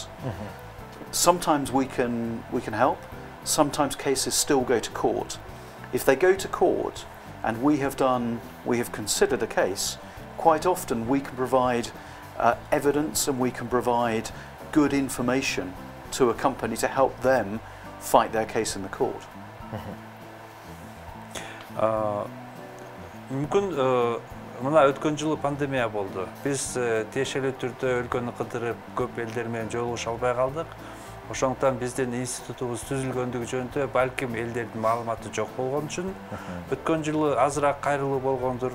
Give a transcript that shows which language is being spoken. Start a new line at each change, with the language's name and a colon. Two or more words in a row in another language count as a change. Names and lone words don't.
English: Sometimes we can help, sometimes cases still go to court. If they go to court and we have considered a case, quite often we can provide evidence and we can provide good information to a company to help them fight their case in the court.
Kyrgyz: Мүмкүн мына өткөн жылы пандемия болду. Биз тиешелүү түрдө өлкөнү кыдырып, көп элдер менен жолугуша албай калдык. Ошондуктан биздин институтубуз түзүлгөндүгү жөнүндө балким элдердин маалыматы жок болгон үчүн өткөн жылы азыраак кайрылуу болгондур.